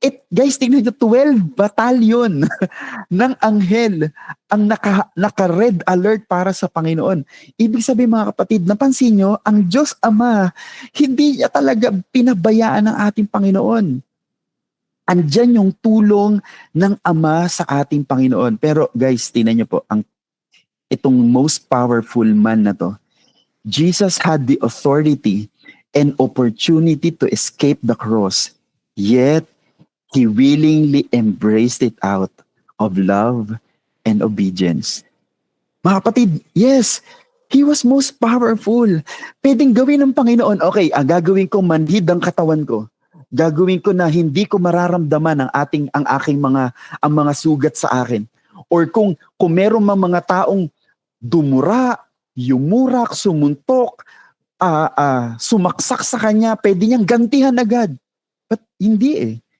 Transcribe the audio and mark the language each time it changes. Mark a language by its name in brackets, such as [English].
[Filipino] Guys, tingnan nyo, 12 batalyon ng anghel ang naka-red alert para sa Panginoon. Ibig sabihin mga kapatid, napansin nyo, ang Diyos Ama, hindi niya talaga pinabayaan ng ating Panginoon. Andyan yung tulong ng Ama sa ating Panginoon. Pero guys, tingnan nyo po, itong [English] most powerful man [Filipino] na to, [English] Jesus had the authority and opportunity to escape the cross, yet He willingly embraced it out of love and obedience. [Filipino] Mga kapatid, [English] yes, He was most powerful. [Filipino] Pwedeng gawin ng Panginoon, okay, gagawin ko manhid ang katawan ko. Gagawin ko na hindi ko mararamdaman ang mga sugat sa akin. Or kung meron mga taong dumura, yumurak, sumuntok, sumaksak sa kanya, pwede niyang gantihan agad. But hindi eh.